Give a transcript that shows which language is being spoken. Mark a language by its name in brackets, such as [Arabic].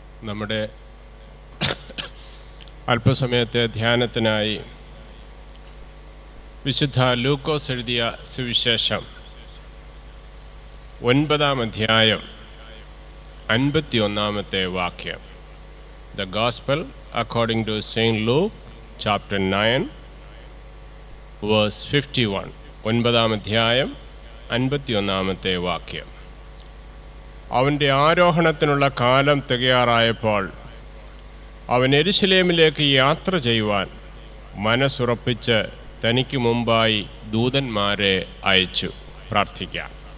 [Malayalam] നമ്മുടെ അല്പസമയത്തെ ധ്യാനത്തിനായി വിശുദ്ധ ലൂക്കോസ് എഴുതിയ സുവിശേഷം 9-ാം അധ്യായം 51-ാമത്തെ വാക്യം. [English] The Gospel according to Saint Luke, chapter 9, verse 51. [Malayalam] 9-ാം അധ്യായം 51-ാമത്തെ വാക്യം. അവൻ്റെ ആരോഹണത്തിനുള്ള കാലം തികയാറായപ്പോൾ അവൻ യെരുശലേമിലേക്ക് യാത്ര ചെയ്യുവാൻ മനസ്സുറപ്പിച്ച് തനിക്ക് മുമ്പായി ദൂതന്മാരെ അയച്ചു. പ്രാർത്ഥിക്കാം.